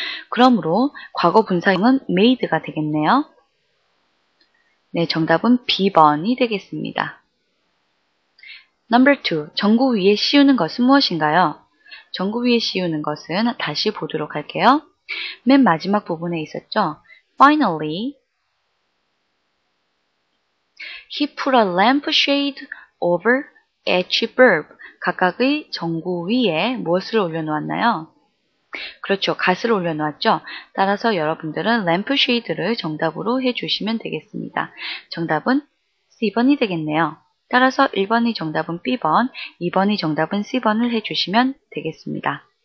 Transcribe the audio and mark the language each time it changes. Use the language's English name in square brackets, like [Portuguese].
[Korean] 그러므로 과거 분사형은 made가 되겠네요. 네, 정답은 B번이 되겠습니다. [English] Number 2. [Korean] 전구 위에 씌우는 것은 무엇인가요? 전구 위에 씌우는 것은 다시 보도록 할게요. 맨 마지막 부분에 있었죠. [English] Finally, he put a lampshade over each bulb. [Korean] 각각의 전구 위에 무엇을 올려놓았나요? 그렇죠. 갓을 올려놓았죠. 따라서 여러분들은 램프쉐이드를 정답으로 해주시면 되겠습니다. 정답은 C번이 되겠네요. 따라서 1번의 정답은 B번, 2번의 정답은 C번을 해주시면 되겠습니다.